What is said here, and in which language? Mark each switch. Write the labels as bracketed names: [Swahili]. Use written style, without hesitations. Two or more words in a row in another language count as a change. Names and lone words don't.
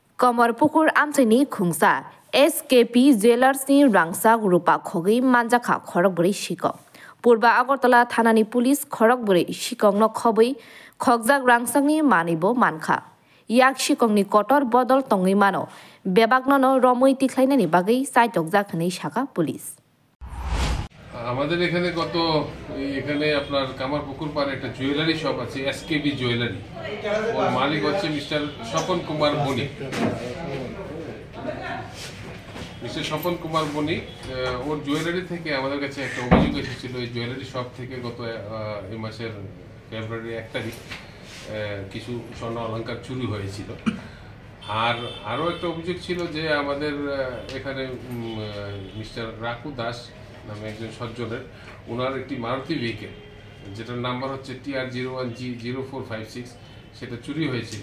[Kok Borok] कमरपुकुर आमचाइनि खुंसा एसकेपी ज्वेलार्सनि रांसा रुपा खगै मानजाखा खरकबरै सिक पूर्व आगरतला थानानि पुलिस खरकबरै सिकंनो खबै खगजाक रांसांनि मानैबो मानखा याक सिकंनि कटर बदल तंगै मानो बेबागनो रमै तिख्लायनायनि बागै साइटक जाखनै शाखा पुलिस [Bangla] আমাদের এখানে এখানে আপনার কামারপুকুর পারে একটা [English] jewellery shop [Bangla] আছে এসকেবি জুয়েলারি ওর মালিক হচ্ছে মিস্টার স্বপন কুমার বণিক ওর জুয়েলারি থেকে আমাদের কাছে একটা অভিযোগ এসেছিল এই [English] jewellery shop [Bangla] থেকে গত এই মাসের ফেব্রুয়ারি 1 তারিখ কিছু স্বর্ণ অলংকার চুরি হয়েছিল আর আরও একটা অভিযোগ ছিল যে আমাদের এখানে মিস্টার রাকু দাস নামে একজন সজ্জনের ওনার একটি মারুতি ভেহিকেল যেটার নাম্বার হচ্ছে TR01G0456 সেটা চুরি হয়েছিল।